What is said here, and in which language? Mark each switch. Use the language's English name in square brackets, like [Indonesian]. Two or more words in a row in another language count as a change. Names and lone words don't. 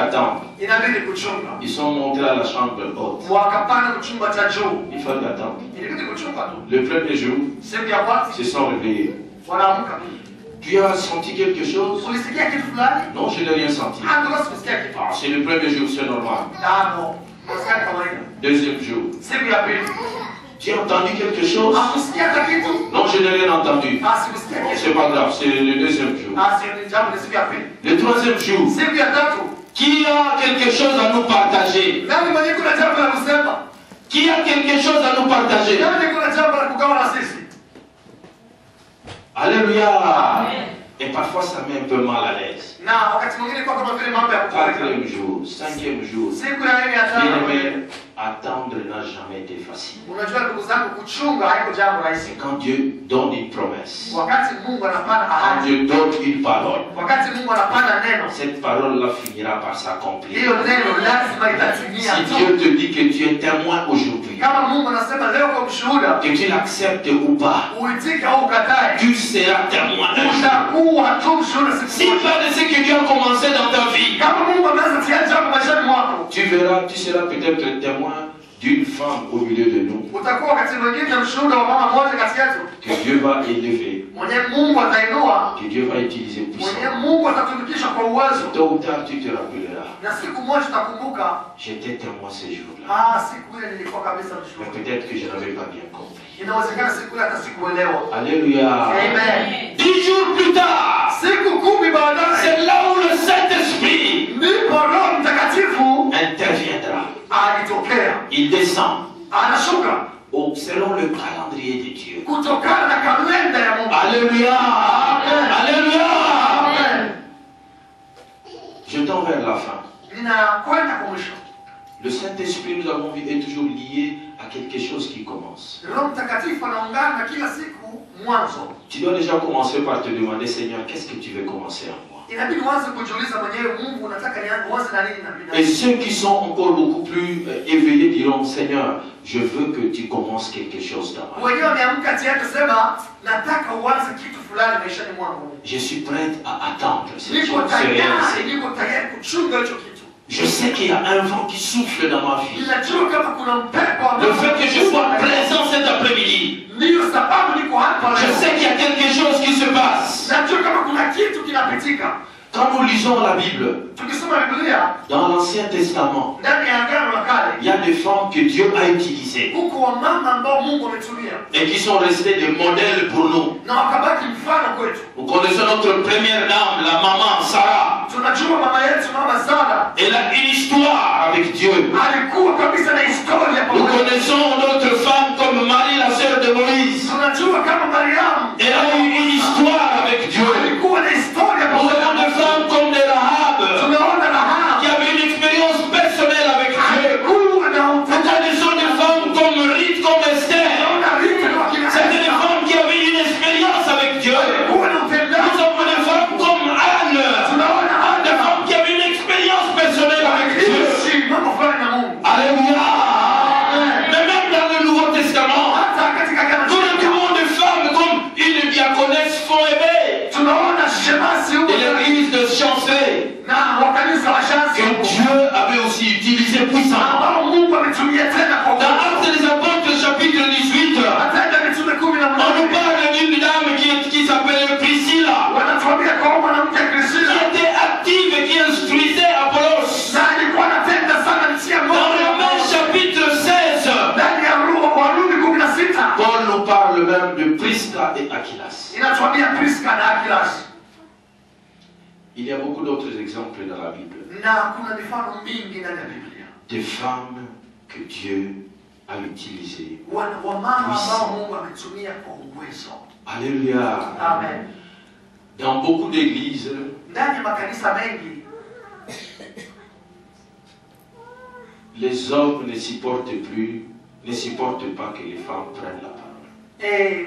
[French] attendre. [Swahili] inabidi kuchunga. [French] Ils sont montés à la chambre haute. [Swahili] Wakapanda kuchumba cha juu. [French] Il fallait attendre. [Swahili] Ilibidi kuchunga tu. [French] Le premier jour, [Swahili] Siku ya kwanza [French] ils se sont réveillés. [Swahili] wanaamka. [French] Tu as senti quelque chose? [Swahili] Ulisikia kitu fulani? [French] Non, je n'ai rien senti. [Swahili] Ndio sikusikia kitu. [French] Ah, c'est le premier jour, c'est normal. [Swahili] Ndio. Unasikia kawaida. [French] Deuxième jour, [Swahili] Siku ya pili. [French] tu as entendu quelque chose? [Swahili] Hakusikia hata kitu? [French] Non, je n'ai rien entendu. [Swahili] Sikusikia [French] Non, [Swahili] kitu. [French] c'est pas grave, c'est le deuxième jour. [Swahili] Si jambo ni siku ya pili. [French] Le troisième jour, [Swahili] Siku ya tatu. [French] qui a quelque chose à nous partager? [Swahili] Nani mwenye kuna jambo la kusema? [French] Qui a quelque chose à nous partager? [Swahili] Nani kuna jambo la kugawa na sisi? [French] Alléluia. Et parfois, ça met un peu mal à l'aise. [Swahili] Na wakati mwingine kwa kama vile mambo ya kufarika. [French] Quatrième jour, cinquième jour. [Swahili] Siku ya nne ya tano. [French] Bien-aimé, attendre n'a jamais été facile. [Swahili] Unajua ndugu zangu, kuchunga haiko jambo rahisi. [French] Et quand Dieu donne une promesse, [Swahili] Wakati Mungu anapanda [French] quand [Swahili] ahadi, [French] Dieu donne une parole, [Swahili] wakati Mungu anapanda neno, [French] cette parole-là finira par s'accomplir. [Swahili] hiyo neno lazima itatimia [French] Si [Swahili] tu. [French] Dieu te dit que tu es témoin aujourd'hui, [Swahili] Kama Mungu anasema leo kwa mshuhuda, [French] que tu l'acceptes ou pas, [Swahili] uitike au ukatae, [French] tu seras témoin un jour. [Swahili] utakuwa tu mshuhuda siku [French] Si [Swahili] moja. [French] pas de ce que Dieu a commencé dans ta vie, [Swahili] Kama Mungu ameanza tia jambo maishani mwako, [French] tu verras, tu seras peut-être témoin d'une femme au milieu de nous, [Swahili] utakuwa wakati mwingine mshuhuda wa mama moja kati yetu, [French] que Dieu va élever, [Swahili] mwenye Mungu atainua, [French] que Dieu va utiliser [Swahili] mwenye [French] puissamment. [Swahili] Mungu atatumikisha kwa uwezo, [French] Tôt ou tard, tu te rappelleras. [Swahili] na siku moja utakumbuka, [French] J'étais témoin ces jours-là. [Swahili] siku ile nilikuwa kabisa [French] Mais [Swahili] mshuhuda. [French] peut-être que je n'avais pas bien compris. [Swahili] Inawezekana siku ile hata sikuelewa. [French] Alléluia. Amen. 10 jours plus tard, [Swahili] Siku 10 baadaye, [French] c'est là où le Saint-Esprit [Swahili] ndipo Roho Mtakatifu [French] interviendra. [Swahili] alitokea, [French] Il descend [Swahili] anashuka [French] selon le calendrier de Dieu. [Swahili] kutokana na kalenda ya Mungu. [French] Alléluia. Amen. Alléluia. Amen. Je tends vers la fin. [Swahili] Ninakwenda kwa mwisho. [French] Le Saint-Esprit, nous avons vu, est toujours lié à quelque chose qui commence. [Swahili] Roho Mtakatifu anaungana na kila siku mwanzo. [French] Tu dois déjà commencer par te demander, Seigneur, qu'est-ce que tu veux commencer en moi? [Swahili] Inabidi uanze kujiuliza mwenyewe, Mungu unataka uanze na nini na [French] Et [Swahili] nini? [French] ceux qui sont encore beaucoup plus éveillés diront, Seigneur, je veux que tu commences quelque chose dans ma vie. [Swahili] Wenyewe wameamka tayari kusema nataka uanze kitu fulani maishani mwangu. [French] Je suis prête à attendre cette [Swahili] Niko [French] chose, se [Swahili] tayari, [French] réaliser. [Swahili] niko tayari kuchunga hicho kitu. [French] Je sais qu'il y a un vent qui souffle dans ma vie. [Swahili] Ninajua kama kuna mpepo ambao [French] Le fait que je sois présent cet après-midi, [Swahili] ndio sababu niko hapa [French] je [Swahili] leo. [French] sais qu'il y a quelque chose qui se passe. [Swahili] Najua kama kuna kitu kinapitika. [French] Quand nous lisons la Bible, [Swahili] Tukisoma Biblia [French] dans l'Ancien Testament, [Swahili] ndani ya Agano la Kale, [French] il y a des femmes que Dieu a utilisées [Swahili] huko wamama ambao Mungu ametumia [French] et qui sont restées des modèles pour nous. [Swahili] na wakabaki mfano kwetu. [French] Nous connaissons notre première dame, la maman Sarah. [Swahili] Tunajua mama yetu mama Sara [French] Elle a une histoire avec Dieu. [Swahili] alikuwa kabisa na historia [French] Nous [Swahili] pamoja. [French] connaissons notre femme comme Marie, la sœur de Moïse. [Swahili] Tunajua kama Mariamu [French] Elle a eu une histoire avec Dieu. [Swahili] alikuwa na historia [French] Nous [Swahili] pamoja. [French] avons des femmes comme des Rahab [Swahili] Tumeona [French] qui [Swahili] Rahabu [French] avaient une expérience personnelle avec Dieu. [Swahili] alikuwa na [French] Nous [Swahili] utata. [French] connaissons des femmes comme Ruth, comme Esther. [Swahili] Tunaona Rita na wakina [French] C'était des [Swahili] Esther. [French] femmes qui avaient une expérience avec Dieu. [Swahili] Alikuwa na [French] Nous [Swahili] utendaji. [French] avons des femmes comme Anne. [Swahili] Tunaona [French] Des [Swahili] Ana [French] femmes qui avaient une expérience personnelle avec Dieu. [Swahili] aliishi mambo fulani na Mungu. [French] Alléluia. Mais même dans le Nouveau Testament, [Swahili] Hata katika Agano [French] nous [Swahili] Jipya [French] retrouvons des femmes comme une diaconesse Phoébé [Swahili] tunaona shemasi huko [French] de l'église de Chancé [Swahili] na wakanisa wa Shansi [French] que [Swahili] huko [French] Dieu avait aussi utilisé puissamment. [Swahili] ambao Mungu ametumia tena kwa [French] Dans [Swahili] uwezo. [French] Actes des Apôtres chapitre 18, [Swahili] Matendo ya Mitume 18 [French] on nous parle d'une dame qui s'appelle Priscilla, [Swahili] wanatuambia kwa mwanamke [French] qui [Swahili] Priscilla [French] était active et qui instruisait Apollos. [Swahili] na alikuwa anatenda sana nchi ya [French] Dans Romains chapitre 16, [Swahili] ndani ya Warumi 16 [French] Paul nous parle même de Prisca et Aquilas. [Swahili] inatuambia Priska na Akilas, [French] Il y a beaucoup d'autres exemples dans la Bible. [Swahili] na kuna mifano mingi ndani ya Biblia [French] Des femmes que Dieu a utilisées. [Swahili] wamama ambao Mungu ametumia kwa uwezo. [French] Alléluia. Amen. Dans beaucoup d'églises, [Swahili] Ndani ya makanisa mengi [French] les hommes ne supportent pas que les femmes prennent la parole.